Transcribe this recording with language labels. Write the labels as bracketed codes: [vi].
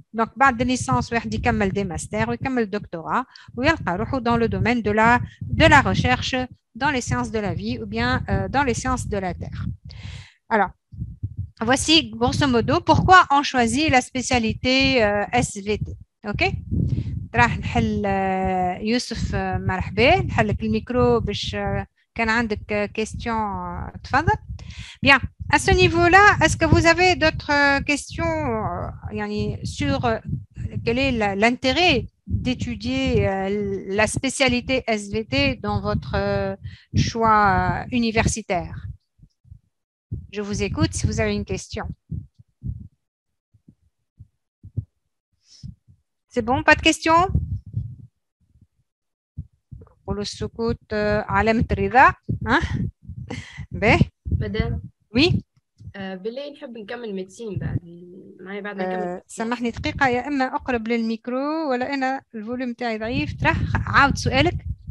[fr] Donc, [ar] بعد [fr] licence, [ar] واحد يكمل [fr] des masters [ar] ويكمل [fr] doctorat [ar] ويلقى روحه [fr] dans le domaine de la recherche dans les sciences de la vie ou bien dans les sciences de la terre. Alors, voici grosso modo pourquoi on choisit la spécialité SVT. OK? [ar] راح نحل يوسف مرحبا نحل لك الميكرو باش كان عندك question تفضل. [fr] Bien. À ce niveau-là, est-ce que vous avez d'autres questions sur quel est l'intérêt d'étudier la spécialité SVT dans votre choix universitaire? Je vous écoute si vous avez une question. C'est bon, pas de questions? Pour le [ar] سكوت علامة الرضا. [fr] Ben. [ar] مدام [fr] Oui. [ar] بالله نحب نكمل ميدسين بعد نكمل سامحني دقيقة يا إما أقرب للميكرو ولا أنا الفوليوم تاعي ضعيف ترى عاود سؤالك.